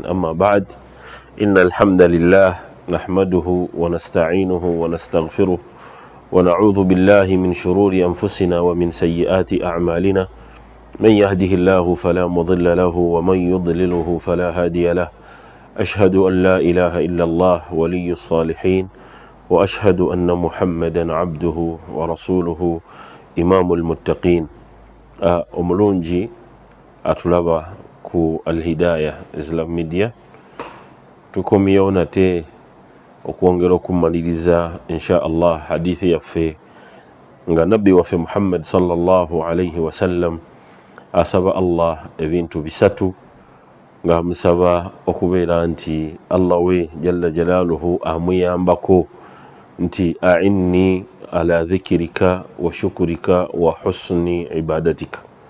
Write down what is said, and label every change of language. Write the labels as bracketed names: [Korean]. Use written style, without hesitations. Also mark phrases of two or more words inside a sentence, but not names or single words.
[Arabic] أما بعد، إن الحمد لله نحمده ونستعينه ونستغفره ونعوذ بالله من شرور أنفسنا ومن سيئات أعمالنا. من يهده الله فلا مضل له ومن يضلله فلا هادي له. أشهد أن لا إله إلا الله ولي الصالحين، وأشهد أن محمدا عبده ورسوله إمام المتقين. [Ganda] omulungi atulaba ku Al-Hidayah Islam Media tukomyewo nate okwongera okumaliriza [Arabic] إن شاء الله [Ganda] hadithi yaffe nga nabbi waffe Muhammad [Arabic] صلى الله عليه وسلم [Ganda] asaba Allah ebintu bisatu nga musaba okubeera nti Allah we [Arabic] جل جلاله [Ganda] amuyambako nti [Arabic] أعني على ذكرك وشكرك وحسن عبادتك.